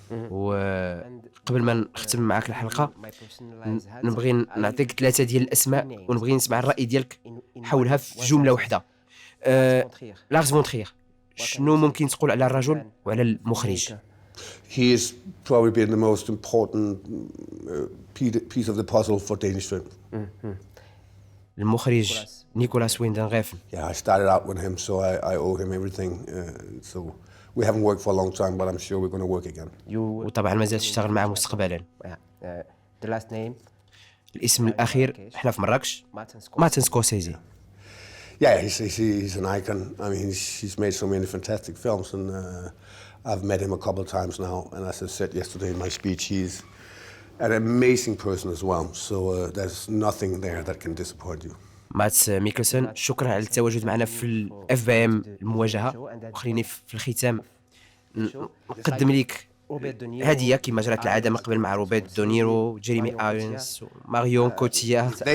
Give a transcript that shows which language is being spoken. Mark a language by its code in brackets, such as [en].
[ar] وقبل ما نختم معك الحلقة نبغي نعطيك 3 ديال الأسماء ونبغي نسمع الرأي ديالك حولها في جملة واحدة. لارس فون ترير، شنو ممكن تقول على الرجل وعلى المخرج؟ [en] He has probably been the most important piece of the puzzle for Danish film. [ar] المخرج نيكولاس ويندن غيفن. [en] Yeah, I started out with him, so I owe him everything. So we haven't worked for a long time, but I'm sure we're going to work again. [ar] وطبعا مازال تشتغل معه مستقبلا. The last name. الاسم الأخير، احنا في مراكش. مارتن سكورسيزي. [en] Yeah, he's an icon. I mean, he's made so many fantastic films, and I've met him a couple of times now. And as I said yesterday in my speech, he's an amazing person as well. So there's nothing there that can disappoint you. [ar] مادس ميكلسن، شكرا على التواجد معنا في الاف بي ام المواجهه. وخليني في الختام نقدم لك هديه كما جرت العاده من قبل مع روبرت دونيرو، جيريمي ايرونز وماريون كوتيا.